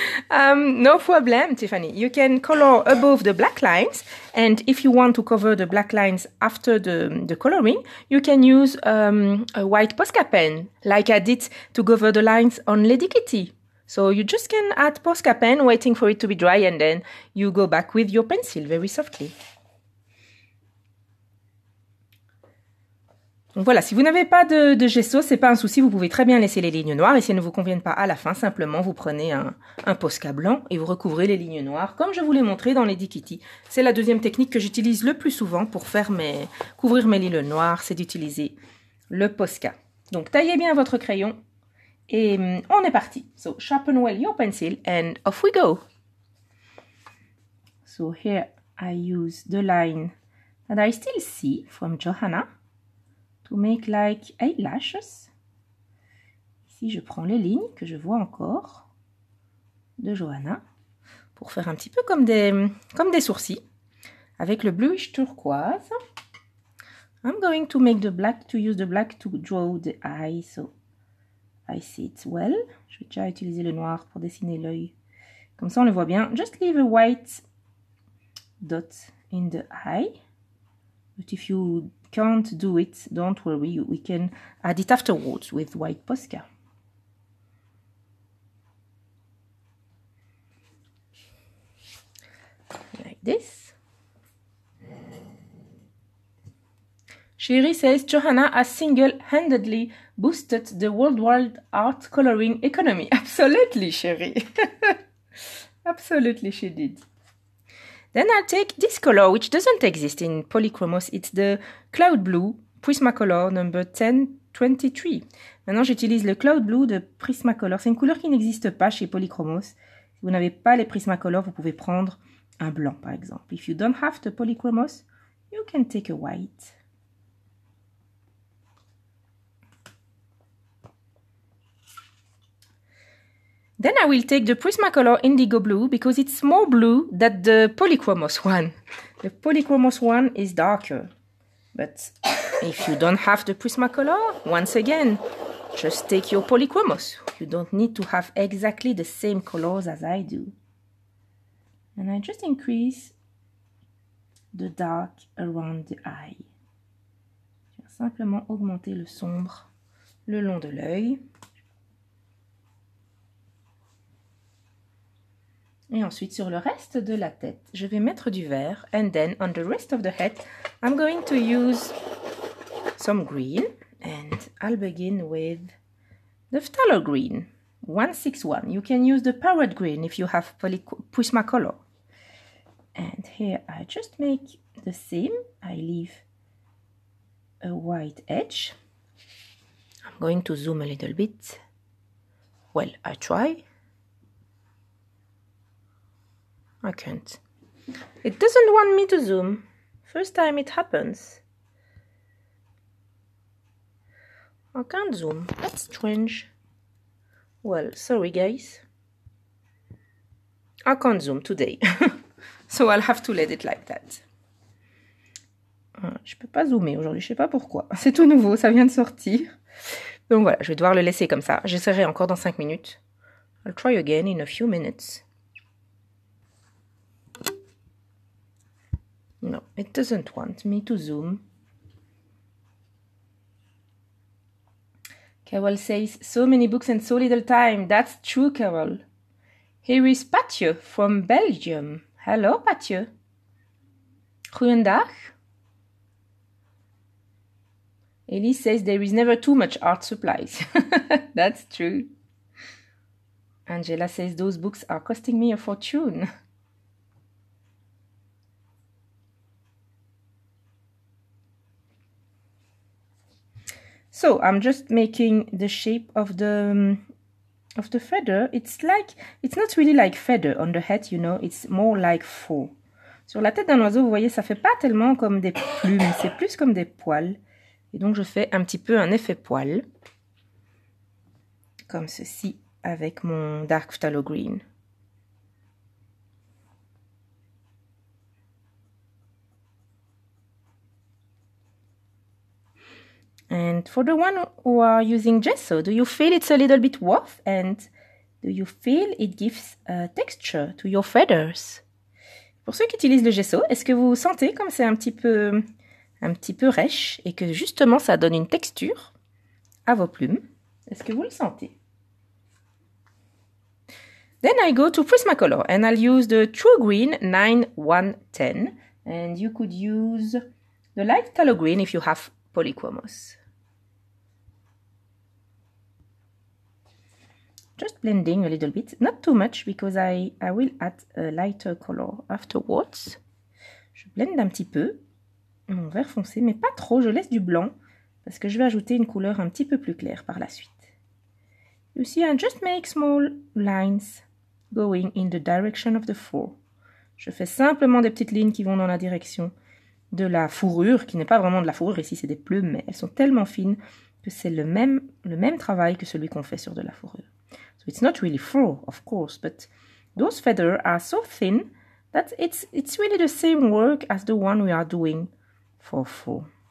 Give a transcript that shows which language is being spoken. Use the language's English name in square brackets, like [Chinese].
[English] No problem, Tiffany. You can color above the black lines, and if you want to cover the black lines after the coloring, you can use a white Posca pen, like I did to cover the lines on Lady Kitty. So you just can add Posca pen, waiting for it to be dry, and then you go back with your pencil very softly. [French] Donc voilà, si vous n'avez pas de gesso, c'est pas un souci, vous pouvez très bien laisser les lignes noires et si elles ne vous conviennent pas à la fin, simplement vous prenez un Posca blanc et vous recouvrez les lignes noires comme je vous l'ai montré dans Lady Kitty. C'est la deuxième technique que j'utilise le plus souvent pour couvrir mes lignes noires, c'est d'utiliser le Posca. Donc taillez bien votre crayon et on est parti. [English] So sharpen well your pencil and off we go. So here I use the line that I still see from Johanna to make like 8 lashes. [French] Ici, je prends les lignes que je vois encore de Johanna pour faire un petit peu comme des sourcils avec le bluish turquoise. [English] I'm going to use the black to draw the eye, so I see it well. [French] Je vais déjà utiliser le noir pour dessiner l'œil. Comme ça, on le voit bien. [English] Just leave a white dot in the eye. But if you can't do it, don't worry, we can add it afterwards with white Posca. Like this. Sherry says Johanna has single-handedly boosted the worldwide art coloring economy. Absolutely, Sherry. Absolutely, she did. Then I'll take this color, which doesn't exist in Polychromos. It's the Cloud Blue Prismacolor number 1023. [French] Maintenant, j'utilise le Cloud Blue de Prismacolor. C'est une couleur qui n'existe pas chez Polychromos. Si vous n'avez pas les Prismacolor, vous pouvez prendre un blanc, par exemple. [English] If you don't have the Polychromos, you can take a white. Then I will take the Prismacolor Indigo Blue because it's more blue than the Polychromos one. The Polychromos one is darker. But if you don't have the Prismacolor, once again, just take your Polychromos. You don't need to have exactly the same colors as I do. And I just increase the dark around the eye. [French] Je vais simplement augmenter le sombre le long de l'œil. Et ensuite, sur le reste de la tête, je vais mettre du vert. [English] And then, on the rest of the head, I'm going to use some green. And I'll begin with the phthalo green, 161. You can use the parrot green if you have Prismacolor. And here I just make the same. I leave a white edge. I'm going to zoom a little bit. Well, I try. I can't. It doesn't want me to zoom. First time it happens. I can't zoom. That's strange. Well, sorry guys. I can't zoom today. So I'll have to let it like that. [French] Je peux pas zoomer aujourd'hui, je sais pas pourquoi. C'est tout nouveau, ça vient de sortir. Donc voilà, je vais devoir le laisser comme ça. J'essaierai encore dans 5 minutes. [English] I'll try again in a few minutes. No, it doesn't want me to zoom. Carol says, so many books and so little time. That's true, Carol. Here is Patje from Belgium. Hello, Patje. [Dutch] Goeiedag. [English] Elise says there is never too much art supplies. That's true. Angela says those books are costing me a fortune. So I'm just making the shape of the feather. It's not really like feather on the head, you know. It's more like faux. [French] Sur la tête d'un oiseau, vous voyez, ça fait pas tellement comme des plumes, c'est plus comme des poils. Et donc je fais un petit peu un effet poil, comme ceci avec mon Dark Phthalo Green. [English] And for the one who are using gesso, do you feel it's a little bit rough? And do you feel it gives a texture to your feathers? [French] Pour ceux qui utilisent le gesso, est-ce que vous sentez comme c'est un petit peu rêche et que justement ça donne une texture à vos plumes? Est-ce que vous le sentez? [English] Then I go to Prismacolor and I'll use the True Green 9110. And you could use the light Phthalo Green if you have Polychromos. Just blending a little bit, not too much because I will add a lighter color afterwards. [French] Je blende un petit peu mon vert foncé, mais pas trop, je laisse du blanc parce que je vais ajouter une couleur un petit peu plus claire par la suite. [English] You see, I just make small lines going in the direction of the fur. [French] Je fais simplement des petites lignes qui vont dans la direction de la fourrure, qui n'est pas vraiment de la fourrure, ici c'est des plumes, mais elles sont tellement fines que c'est le même travail que celui qu'on fait sur de la fourrure. [English] So it's not really fur, of course, but those feathers are so thin that it's really the same work as the one we are doing for fur.